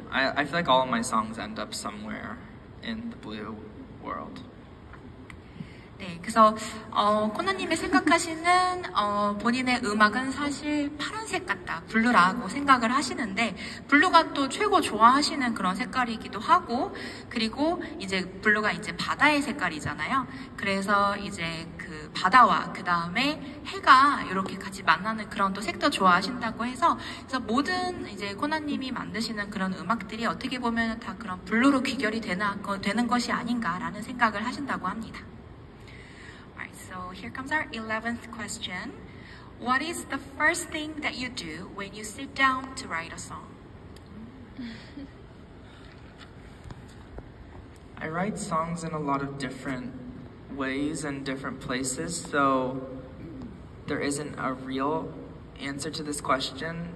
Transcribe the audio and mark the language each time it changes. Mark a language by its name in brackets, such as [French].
[English] I feel like all of my songs end up somewhere in the blue world. [Korean] 네, 그래서 코나님이 생각하시는 본인의 음악은 사실 파란색 같다, 블루라고 생각을 하시는데, 블루가 또 최고 좋아하시는 그런 색깔이기도 하고, 그리고 이제 블루가 이제 바다의 색깔이잖아요. 그래서 이제 그 바다와 그 다음에 해가 이렇게 같이 만나는 그런 또 색도 좋아하신다고 해서, 그래서 모든 이제 코나님이 만드시는 그런 음악들이 어떻게 보면 다 그런 블루로 귀결이 되는 것이 아닌가라는 생각을 하신다고 합니다. [English] So here comes our 11th question. What is the first thing that you do when you sit down to write a song? I write songs in a lot of different ways and different places, so there isn't a real answer to this question.